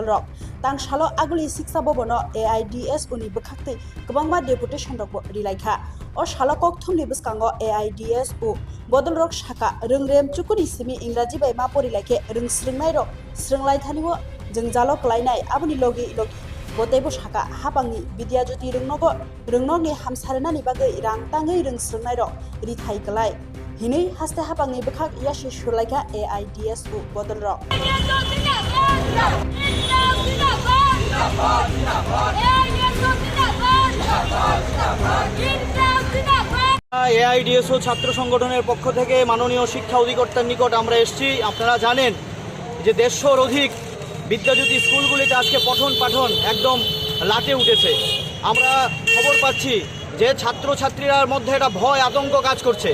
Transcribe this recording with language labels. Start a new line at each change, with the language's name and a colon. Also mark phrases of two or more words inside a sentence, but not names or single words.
Kok Borok: rok tangsalo aguli siksa bobono AIDSO ni bkhaktai kabangma deputation rok rilaikha o salakok thumni bskango AIDSO bodol rok saka rengrem chukuni simi इंराजी bai ma porilake rengsrungnai rok srunglai thaniwo jengjalo klainai abuni logi botaibo saka hapangni vidya jyoti rengnokni hamsarenani bagai rangtangai rengsrungnai rok rithai klai hinui haste hapangni bkhak yashi sulaika AIDSO bodol rok
Bangla: AIDSO ছাত্র সংগঠনের পক্ষ থেকে মাননীয় শিক্ষা অধিকর্তার নিকট আমরা এসেছি। আপনারা জানেন যে 150 অধিক বিদ্যাজ্যোতি স্কুলগুলিতে আজকে পঠন পাঠন একদম লাটে উঠেছে। আমরা খবর পাচ্ছি যে ছাত্রছাত্রীরার মধ্যে একটা ভয় আতঙ্ক কাজ করছে।